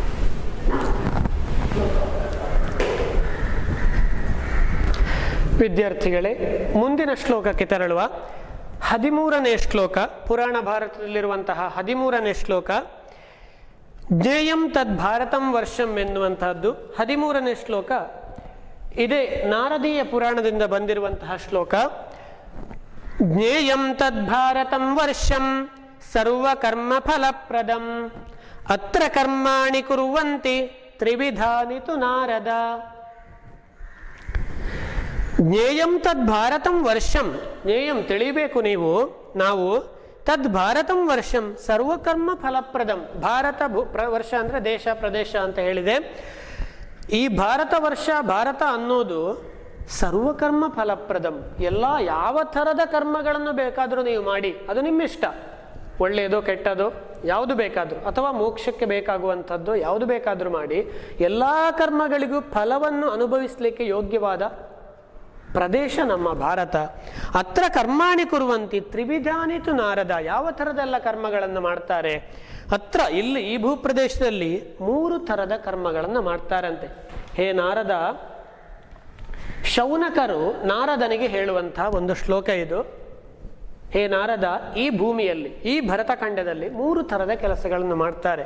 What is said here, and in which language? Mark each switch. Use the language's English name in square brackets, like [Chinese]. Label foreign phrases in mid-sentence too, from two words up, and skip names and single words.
[Kannada] ವಿದ್ಯಾರ್ಥಿಗಳೇ, ಮುಂದಿನ ಶ್ಲೋಕಕ್ಕೆ ತೆರಳುವ. 13ನೇ ಶ್ಲೋಕ, ಪುರಾಣ ಭಾರತದಲ್ಲಿರುವಂತಹ 13ನೇ ಶ್ಲೋಕ. [Sanskrit] ಜ್ಞೇಯಂ ತದ್ ಭಾರತಂ ವರ್ಷಂ [Kannada] ಎನ್ನುವಂತಹದ್ದು 13ನೇ ಶ್ಲೋಕ. ಇದೇ ನಾರದೀಯ ಪುರಾಣದಿಂದ ಬಂದಿರುವಂತಹ ಶ್ಲೋಕ. [Sanskrit] ಜ್ಞೇಯಂ ತದ್ ಭಾರತಂ ವರ್ಷಂ ಸರ್ವಕರ್ಮ ಫಲಪ್ರದಂ ಅತ್ರ ಕರ್ಮಾಣಿ ಕುರ್ವಂತಿ ತ್ರಿವಿಧಾನಿ ತು ನಾರದ. ಜ್ಞೇಯಂ ತದ್ ಭಾರತಂ ವರ್ಷಂ, ಜ್ಞೇಯಂ [Kannada] ತಿಳಿಬೇಕು ನೀವು, ನಾವು [Sanskrit] ತದ್ ಭಾರತಂ ವರ್ಷಂ ಸರ್ವಕರ್ಮ ಫಲಪ್ರದಂ. [Kannada] ಭಾರತ ವರ್ಷ ಅಂದರೆ ದೇಶ ಪ್ರದೇಶ ಅಂತ ಹೇಳಿದೆ. ಈ ಭಾರತ ವರ್ಷ, ಭಾರತ ಅನ್ನೋದು [Sanskrit] ಸರ್ವಕರ್ಮ ಫಲಪ್ರದಂ. [Kannada] ಎಲ್ಲ ಯಾವ ಥರದ ಕರ್ಮಗಳನ್ನು ಬೇಕಾದರೂ ನೀವು ಮಾಡಿ, ಅದು ನಿಮ್ಮಿಷ್ಟ. ಒಳ್ಳೆಯದೋ ಕೆಟ್ಟದೋ ಯಾವುದು ಬೇಕಾದರೂ, ಅಥವಾ ಮೋಕ್ಷಕ್ಕೆ ಬೇಕಾಗುವಂಥದ್ದು ಯಾವುದು ಬೇಕಾದರೂ ಮಾಡಿ, ಎಲ್ಲ ಕರ್ಮಗಳಿಗೂ ಫಲವನ್ನು ಅನುಭವಿಸಲಿಕ್ಕೆ ಯೋಗ್ಯವಾದ ಪ್ರದೇಶ ನಮ್ಮ ಭಾರತ. [Sanskrit] ಅತ್ರ ಕರ್ಮಾಣಿ ಕುರುವಂತಿ ತ್ರಿವಿಧಾನಿ ತು ನಾರದ. [Kannada] ಯಾವ ಥರದೆಲ್ಲ ಕರ್ಮಗಳನ್ನು ಮಾಡ್ತಾರೆ ಅತ್ರ, ಇಲ್ಲಿ ಈ ಭೂಪ್ರದೇಶದಲ್ಲಿ 3 ಥರದ ಕರ್ಮಗಳನ್ನು ಮಾಡ್ತಾರಂತೆ. ಹೇ ನಾರದ, ಶೌನಕರು ನಾರದನಿಗೆ ಹೇಳುವಂತಹ ಒಂದು ಶ್ಲೋಕ ಇದು. ಹೇ ನಾರದ, ಈ ಭೂಮಿಯಲ್ಲಿ, ಈ ಭರತಖಂಡದಲ್ಲಿ 3 ಥರದ ಕೆಲಸಗಳನ್ನು ಮಾಡ್ತಾರೆ.